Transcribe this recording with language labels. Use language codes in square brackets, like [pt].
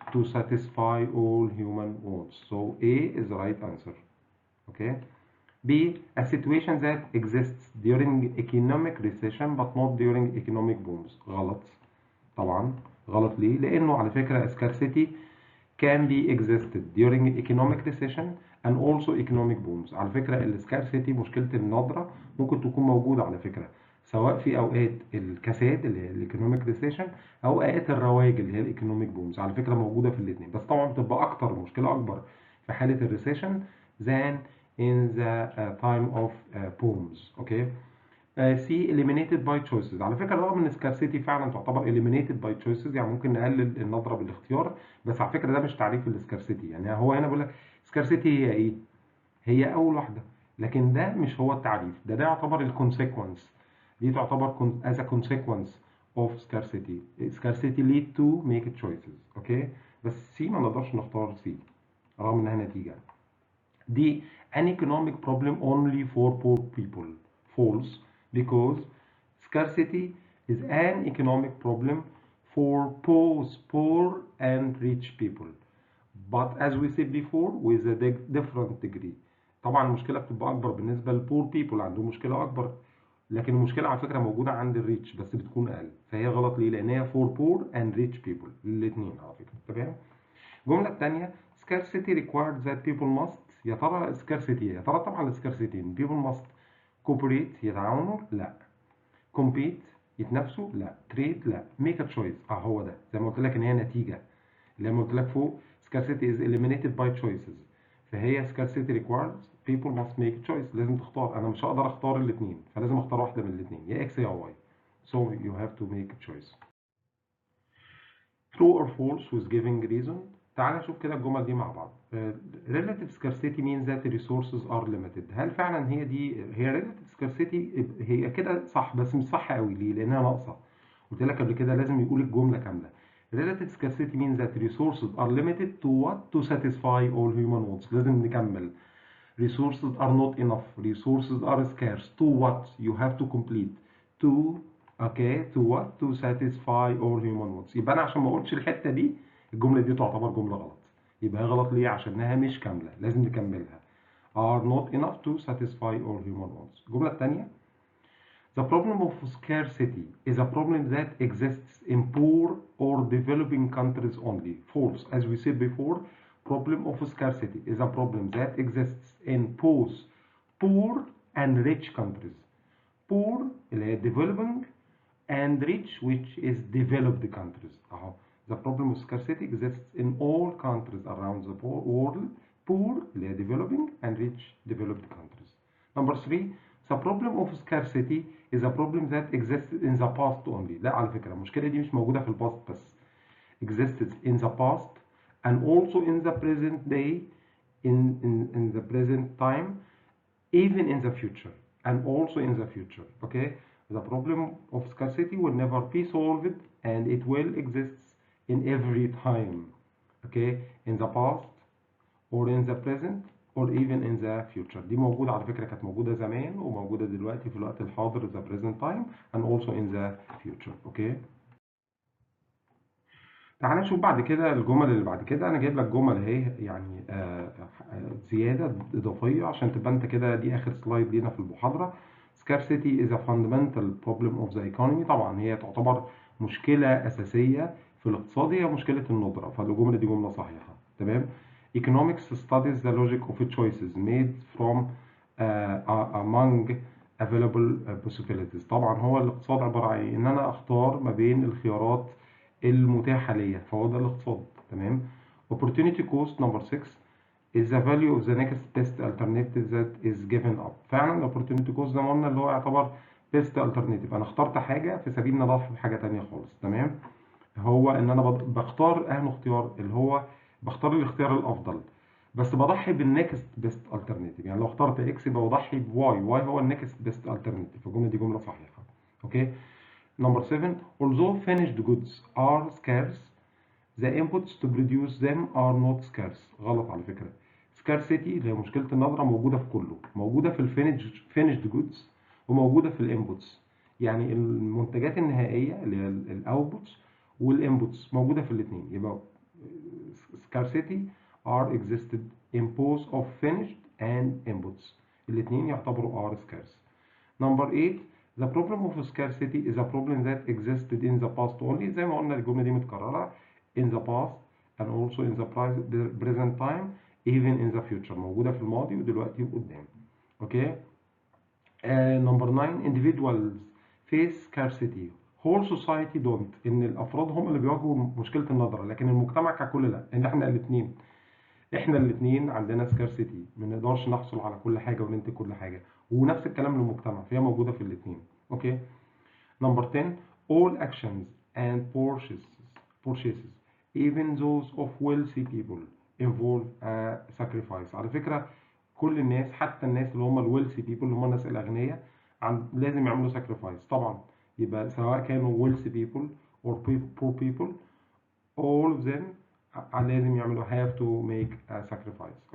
[en] To satisfy all human wants. So A is the right answer. Okay. B. A situation that exists during economic recession but not during economic booms. [ar] غلط. طبعا غلط. ليه؟ لأنه على فكرة [en] scarcity can be existed during economic recession and also economic booms. [ar] على فكرة السكارسيتي مشكلة الندرة ممكن تكون موجودة على فكرة سواء في أوقات الكساد اللي هي الايكونوميك ريسيشن أو أوقات الرواج اللي هي الايكونوميك بومز. على فكرة موجودة في الاثنين، بس طبعا بتبقى أكتر مشكلة أكبر في حالة الريسيشن [en] than in the time of booms. Okay. سي eliminated by choices. [ar] على فكره رغم ان scarcity فعلا تعتبر [en] eliminated by choices، [ar] يعني ممكن نقلل النظره بالاختيار، بس على فكره ده مش تعريف السكارسيتي. يعني هو هنا بيقول لك scarcity هي ايه؟ هي اول واحده، لكن ده مش هو التعريف. ده يعتبر الكونسيكونس. دي تعتبر [en] as a consequence of scarcity. scarcity lead to make choices. [ar] اوكي. بس سي ما نقدرش نختار سي رغم انها نتيجه. [en] دي an economic problem only for poor people. False, because scarcity is an economic problem for both poor and rich people. But as we said before, with a different degree. [ar] طبعا المشكلة بتبقى أكبر بالنسبة للبور people، عندهم مشكلة أكبر، لكن المشكلة على فكرة موجودة عند الريتش بس بتكون أقل. فهي غلط ليه؟ لأن هي [en] for poor and rich people [ar] الاثنين على فكرة. تمام؟ الجملة الثانية [en] scarcity required that people must. [ar] يا ترى scarcity يا ترى طبعا scarcity [en] people must cooperate [ar] يتعاونوا؟ لا. compete يتنافسوا؟ لا. [en] trade؟ لا. make a choice. [ar] هو ده زي ما قلت لك ان هي نتيجة. [en] زي ما قلت لك فوق scarcity is eliminated by choices. فهي scarcity requires people must make a choice. [ar] لازم تختار. انا مش هقدر اختار الاثنين، فلازم اختار واحدة من الاثنين، يا اكس يا واي. [en] So you have to make a choice. True or false with giving reason. [ar] تعال نشوف كده الجمل دي مع بعض. [en] Relative scarcity means that the resources are limited. [ar] هل فعلا هي relative scarcity؟ هي كده صح بس مش صح قوي. ليه؟ لأنها ناقصة. قلت لك قبل كده لازم يقول الجملة كاملة. [en] Relative scarcity means that resources are limited to what? To satisfy all human wants. [ar] لازم نكمل. [en] Resources are not enough. Resources are scarce. To what? You have to complete. To okay. To what? To satisfy all human wants. [ar] يبقى انا عشان ما اقولش الحته دي الجمله دي تعتبر جمله غلط. يبقى هي غلط ليه؟ عشانها مش كامله، لازم نكملها. [en] Are not enough to satisfy all human wants. [ar] الجمله الثانيه [en] The problem of scarcity is a problem that exists in poor or developing countries only. False. As we said before, problem of scarcity is a problem that exists in both poor and rich countries. Poor [ar] اللي هي [en] developing and rich which is developed countries. The problem of scarcity exists in all countries around the world. Poor [ar] اللي هي [en] developing and rich developed countries. Number 3, the problem of scarcity is a problem that exists in the past only. [ar] لا على فكرة المشكلة دي مش موجودة في الباست بس. [en] Existed in the past and also in the present day, in the present time, even in the future and also in the future. Okay. The problem of scarcity will never be solved and it will exist in every time. Okay. In the past or in the present or even in the future. [ar] دي موجودة على فكرة، كانت موجودة زمان وموجودة دلوقتي في الوقت الحاضر [en] the present time and also in the future. [ar] اوكي. تعال نشوف بعد كده الجمل اللي بعد كده. انا جايب لك جمل اهي يعني زيادة اضافية عشان تبقى انت كده دي اخر سلايد لينا في المحاضرة. [en] Scarcity is a fundamental problem of the economy. [ar] طبعا هي تعتبر مشكلة أساسية في الاقتصاد، هي مشكلة الندرة، فالجملة دي جملة صحيحة. تمام. [en] Economics studies the logic of choices made from among available possibilities. [ar] طبعا هو الاقتصاد عبارة عن ان انا اختار ما بين الخيارات المتاحة ليا، فهو ده الاقتصاد. تمام. [en] Opportunity cost number 6 is the value of the next best alternative that is given up. [ar] فعلا opportunity cost زي ما قلنا اللي هو يعتبر best alternative. انا اخترت حاجة في سبيل ان اضاف حاجة تانية خالص. تمام. هو ان انا بختار اهم اختيار، اللي هو بختار الاختيار الافضل، بس بضحي بالنكست بيست الترناتيف. يعني لو اخترت اكس يبقى بضحي بواي، واي هو النكست بيست الترناتيف. الجمله دي جمله صحيحه. اوكي. [en] Number 7. Although finished goods are scarce, the inputs to produce them are not scarce. [ar] غلط على فكرة. Scarcity اللي هي مشكلة النظرة موجودة في كله، موجودة في finished goods وموجودة في الانبوتس. يعني المنتجات النهائية اللي هي الاوتبوتس والانبوتس موجودة في الاثنين. [en] يبقى scarcity are existed in both of finished and inputs. [ar] الاثنين يعتبروا [en] are scarce. Number 8. The problem of scarcity is a problem that existed in the past only. [ar] زي ما قلنا الجملة دي متكررة. [en] In the past and also in the present time, even in the future. [ar] موجودة في الماضي ودلوقتي وقدام. [en] Okay. Number 9. Individuals face scarcity. Whole society don't. [ar] ان الافراد هم اللي بيواجهوا مشكلة النظرة، لكن المجتمع ككل لا. ان احنا الاثنين عندنا سكارسيتي، ما نقدرش نحصل على كل حاجه وننتج كل حاجه، ونفس الكلام للمجتمع، فهي موجوده في الاثنين. [en] Okay. Number 10. All actions and purchases even those of wealthy people involve a sacrifice. [ar] على فكره كل الناس، حتى الناس اللي هم الويلثي بيبل اللي هم الناس الاغنياء، لازم يعملوا sacrifice طبعا. يبقى سواء كانوا [en] wealthy people or poor people, all of them [ar] لازم يعملوا [en] have to make a sacrifice.